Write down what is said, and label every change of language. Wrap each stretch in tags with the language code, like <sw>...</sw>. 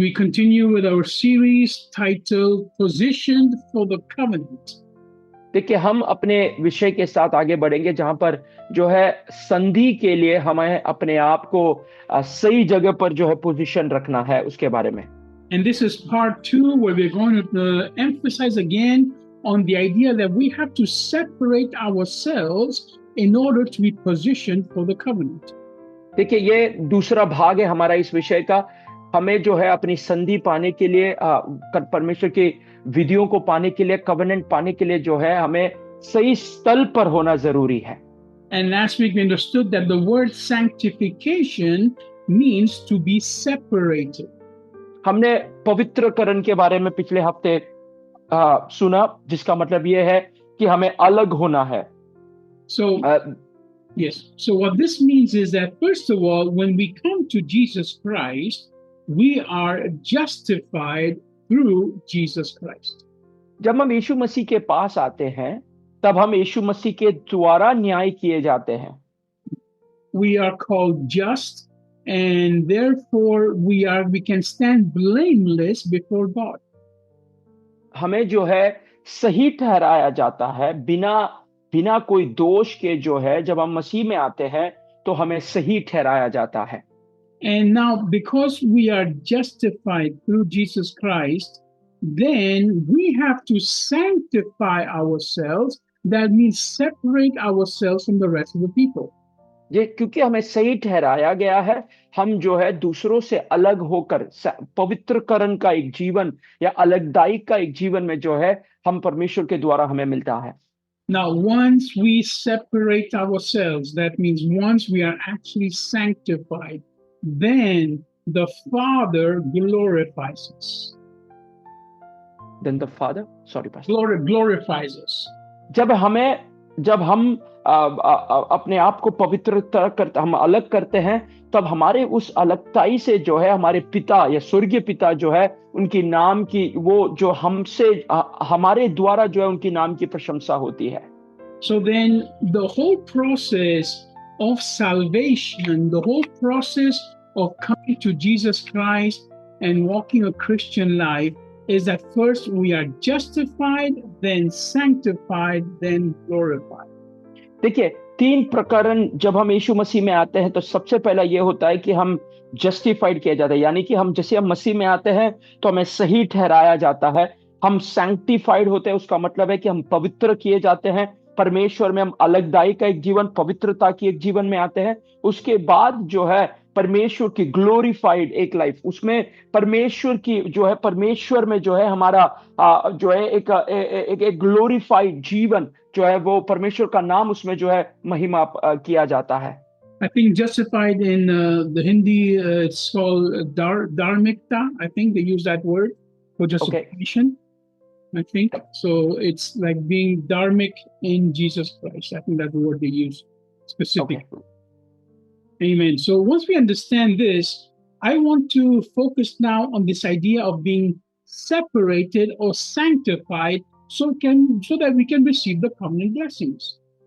<en>We continue with our series titled Positioned for the Covenant.</en> <hi>देखिए, हम अपने विषय के साथ आगे बढ़ेंगे जहां पर जो है संधि के लिए हमें अपने आप को सही जगह पर जो है पोजीशन रखना है उसके बारे में।</hi> <en>And this is part 2, where we're going to emphasize again on the idea that we have to separate ourselves in order to be positioned for the covenant.</en> <hi>देखिए, ये दूसरा भाग है हमारा इस विषय का। हमें जो है अपनी संधि पाने के लिए परमेश्वर की विधियों को पाने के लिए, कवेनेंट पाने के लिए जो है हमें सही स्थल पर होना जरूरी है।</hi> <en>And last week we understood that the word sanctification means to be separated.</en> <hi>हमने पवित्रकरण के बारे में पिछले हफ्ते सुना, जिसका मतलब ये है कि हमें अलग होना है।</hi> <en>So yes, so what this means is that first of all, when we come to Jesus Christ, we are justified through Jesus Christ.</en> <hi>जब हम यीशु मसीह के पास आते हैं तब हम यीशु मसीह के द्वारा न्याय किए जाते हैं।</hi> <en>We are called just, and therefore we can stand blameless before God.</en> <hi>हमें जो है सही ठहराया जाता है, बिना कोई दोष के जो है जब हम मसीह में आते हैं तो हमें सही ठहराया जाता है।</hi> <en>And now, because we are justified through Jesus Christ, then we have to sanctify ourselves. That means separate ourselves from the rest of the people.</en> <hi>ये क्योंकि हमें सही ठहराया गया है, हम जो है दूसरों से अलग होकर पवित्रकरण का एक जीवन या अलगदाई का एक जीवन में जो है हम परमेश्वर के द्वारा हमें मिलता है।</hi> <en>Now, once we separate ourselves, that means once we are actually sanctified, then the Father glorifies us. Then the Father, sorry, Pastor. Glorifies us.</en> <hi>जब हम अपने आप को पवित्रता करते, हम अलग करते हैं, तब हमारे उस अलगताई से जो है हमारे पिता या स्वर्गीय पिता जो है उनकी नाम की, वो जो हमसे हमारे द्वारा जो है उनकी नाम की प्रशंसा होती है।</hi> <en>So then the whole process of salvation, the whole process of coming to Jesus Christ and walking a Christian life is that first we are justified, then sanctified, then glorified.</en> <hi>देखिए, 3 प्रकरण जब हम यीशु मसीह में आते हैं तो सबसे पहला ये होता है कि हम जस्टिफाइड किए जाते हैं, यानी कि हम जैसे हम मसीह में आते हैं तो हमें सही ठहराया जाता है। हम सैंक्टिफाइड होते हैं, उसका मतलब है कि हम पवित्र किए जाते हैं परमेश्वर में। हम अलगदाई का एक जीवन, पवित्रता की एक जीवन में आते हैं। उसके बाद जो है परमेश्वर की ग्लोरीफाइड एक लाइफ, उसमें परमेश्वर की जो है, परमेश्वर में जो है हमारा जो है एक ग्लोरीफाइड जीवन जो है, वो परमेश्वर का नाम उसमें जो है महिमा किया जाता है।</hi> <en>I think justified in the Hindi it's called dharmikta. I think they use that word for justification. Okay. I think so. It's like being dharmic in Jesus Christ. I think that's the word they use specifically. Okay. Amen. So once we understand this, I want to focus now on this idea of being separated or sanctified so that we can receive the covenant blessings.</en>